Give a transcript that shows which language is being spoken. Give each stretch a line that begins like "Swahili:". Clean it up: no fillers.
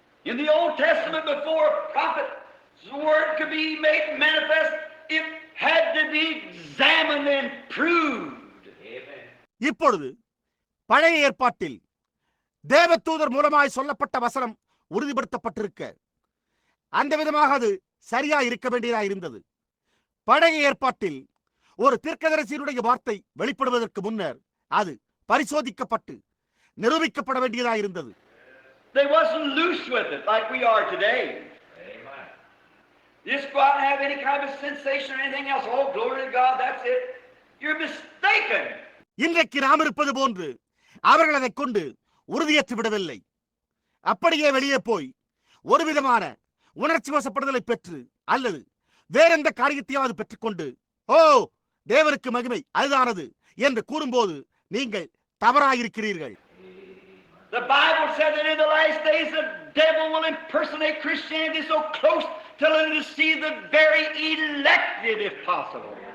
English: In the Old Testament, before a prophet's word could be made manifest, it had to be examined and proved. Amen.
Tamil: இப்பொழுது பழைய ஏற்பாட்டில் தேவதூதர் மூலமாய் சொல்லப்பட்ட வசனம் உறுதிப்படுத்தப்பட்டிருக்க அந்த விதமாக அது சரியா இருக்க வேண்டியதாக இருந்தது. பழைய ஏற்பாட்டில் ஒரு தீர்க்கதரிசியினுடைய வார்த்தை வெளிப்படுவதற்கு முன்னர் அது பரிசோதிக்கப்பட்டு நிரூபிக்கப்பட வேண்டியதாக இருந்தது.
English: They wasn't loose with it like we are today. Amen. Just go out and have any kind of sensation or anything else. Oh, glory to God, that's it. You're mistaken.
Tamil: இன்றைக்கு நாம் இருப்பது போன்று அவர்கள் அதை கொண்டு உறுதியேற்று விடவில்லை. அப்படியே வெளியே போய் ஒரு விதமான உணர்ச்சி வசப்படுதலை பெற்று அல்லது வேறெந்த காரியத்தையாவது பெற்றுக்கொண்டு ஓ தேவனுக்கு மகிமை அதுதானது என்று கூறும்போது நீங்கள் தவறாயிருக்கிறீர்கள்.
English: The Bible said that in the last days the devil will impersonate Christianity so close till it will see the very elected if possible.